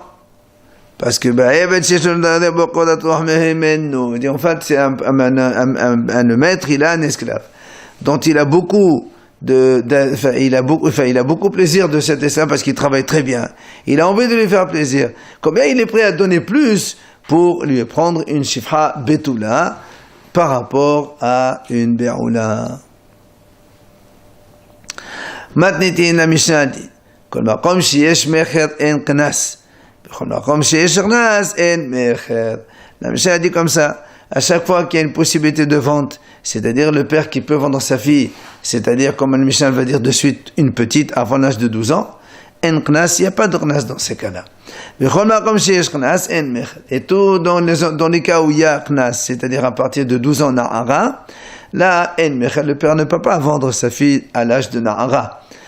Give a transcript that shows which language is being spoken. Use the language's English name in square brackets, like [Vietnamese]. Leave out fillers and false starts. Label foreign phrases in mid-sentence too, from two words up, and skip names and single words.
[French] Parce que, en fait, c'est le maître, il a un esclave, dont il a beaucoup il a beaucoup plaisir de cet esclave parce qu'il travaille très bien. Il a envie de lui faire plaisir. Combien il est prêt à donner plus pour lui prendre une [Hebrew] שפחה בתולה [French] par rapport à une be'oula. [Hebrew] מתניתין למשנה דין, כל מקום שיש מכר אין קנס, בכל מקום שיש קנס אין מכר. [French] La Mishnah dit comme ça, à chaque fois qu'il y a une possibilité de vente, c'est-à-dire le père qui peut vendre sa fille, c'est-à-dire comme le Mishnah va dire de suite, une petite avant l'âge de 12 ans, en knas, il n'y a pas de knas dans ces cas-là. Et tout dans les cas où il y a knas, c'est-à-dire à partir de 12 ans na'ara, là, le père ne peut pas vendre sa fille à l'âge de na'ara.